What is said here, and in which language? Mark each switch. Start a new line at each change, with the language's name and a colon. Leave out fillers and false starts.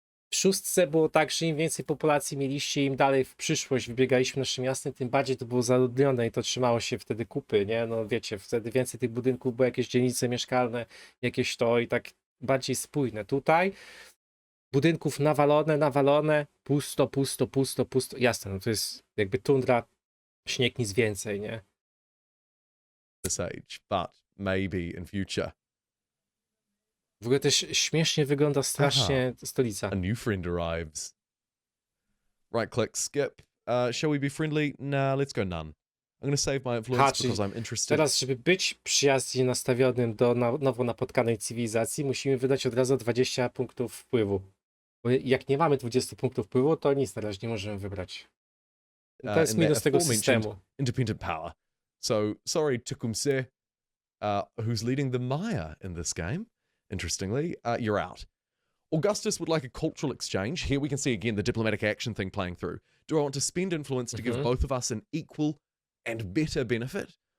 Polish: W szóstce było tak, że im więcej populacji mieliście, im dalej w przyszłość wybiegaliśmy naszym miastem, tym bardziej to było zaludnione i to trzymało się wtedy kupy, nie? No wiecie, wtedy więcej tych budynków było, jakieś dzielnice mieszkalne, jakieś to i tak bardziej spójne. Tutaj budynków nawalone, pusto. Jasne, no to jest jakby tundra, śnieg, nic więcej, nie?
English: This age, but maybe in future.
Polish: W ogóle też śmiesznie wygląda strasznie stolica.
English: A new friend arrives. Right click, skip. Shall we be friendly? Nah, let's go none. I'm going to save my influence because I'm interested.
Polish: Teraz, żeby być przyjaznie nastawionym do nowo napotkanej cywilizacji, musimy wydać od razu 20 punktów wpływu. Bo jak nie mamy 20 punktów wpływu, to nic na razie nie możemy wybrać. To jest minus tego systemu.
English: Independent power. So, sorry, Tecumseh, who's leading the Maya in this game. Interestingly, you're out. Augustus would like a cultural exchange. Here we can see again the diplomatic action thing playing through. Do I want to spend influence to give both of us an equal and better benefit?